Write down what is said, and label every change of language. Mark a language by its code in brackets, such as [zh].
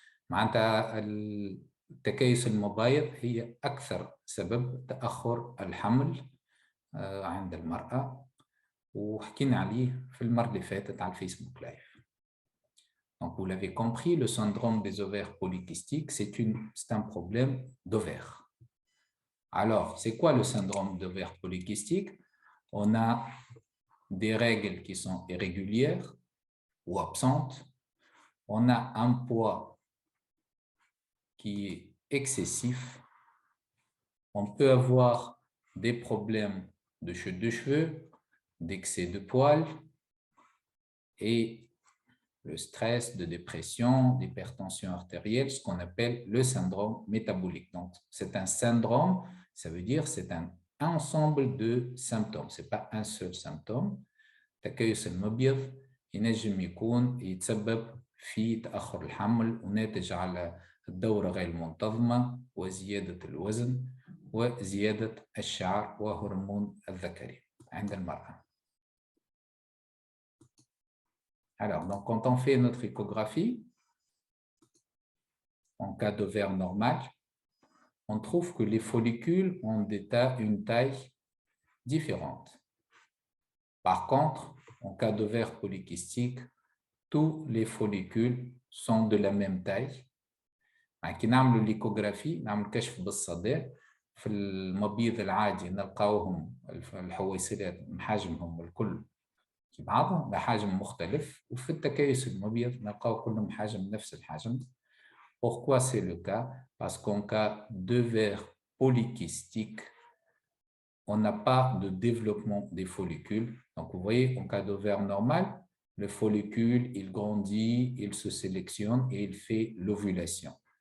[ar] معناتها التكيس المبايض هي أكثر سبب تأخر الحمل عند المرأة، وحكينا عليه في المرة اللي فاتت على الفيسبوك لايف. [fr] Donc, vous l'avez compris, le syndrome des ovaires polykystiques, c'est un problème d'ovaire. Alors, c'est quoi le syndrome d'ovaire polykystique? On a des règles qui sont irrégulières ou absentes. On a un poids qui est excessif. On peut avoir des problèmes de chute de cheveux, d'excès de poils et le stress, de dépression, d'hypertension artérielle, ce qu'on appelle le syndrome métabolique. Donc, c'est un syndrome, ça veut dire c'est un ensemble de symptômes, ce n'est pas un seul symptôme. [ar] تكيس المبيض ينجم يكون يتسبب في تأخر الحمل وناتج على الدورة غير منتظمة وزيادة الوزن وزيادة الشعر وهرمون الذكري عند المرأة. [fr] Alors, donc, quand on fait notre échographie, en cas d'ovaire normal, on trouve que les follicules ont une taille différente. Par contre, en cas d'ovaire polykystique, tous les follicules sont de la même taille. [ar] كي نعملوا l'échographie, نعمل كشف بالصدى في المبيض العادي نلقاوهم الحويصلات من حجمهم الكل كي بعضهم بحجم مختلف، وفي التكيس المبيض نلقاو كلهم حجم نفس الحجم. [fr] Pourquoi c'est le cas? Parce qu'en cas d'ovaire polykystique, on n'a pas de développement des follicules. Donc, vous voyez, en cas d'ovaire normal, le follicule, il grandit, il se sélectionne et il fait l'ovulation.